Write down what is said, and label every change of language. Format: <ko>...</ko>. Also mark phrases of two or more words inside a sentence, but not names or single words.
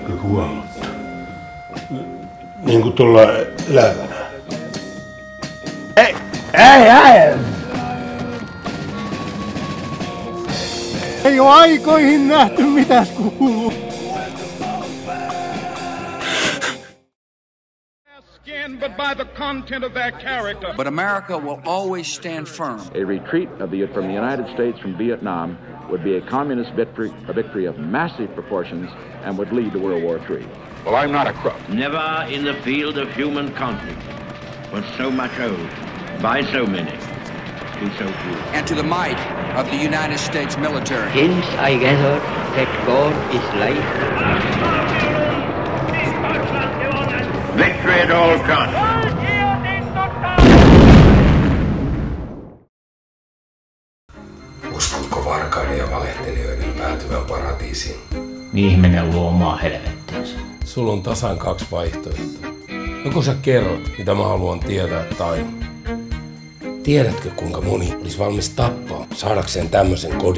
<fi>huomata. Niin kuin tuolla elävänä. Ei! Ei ole aikoihin nähty mitäs kuuluu.</fi> <en>But America will always stand firm. A retreat from the United States from Vietnam would be a communist victory, a victory of massive proportions, and would lead to World War III. Well, I'm not a crook. Never in the field of human conflict was so much owed by so many to so few. And to the might of the United States military. Hence I gather that God is light. Victory at all costs.</en> <fi>Uskotko varkaiden ja valehtelijoiden päätyvän paratiisiin? Ihminen luo omaa helvettinsä. Sulla on tasan 2 vaihtoehtoa. Joko sä kerrot, mitä mä haluan tietää, tai tiedätkö, kuinka moni olisi valmis tappaa saadakseen tämmöisen kodin?</fi>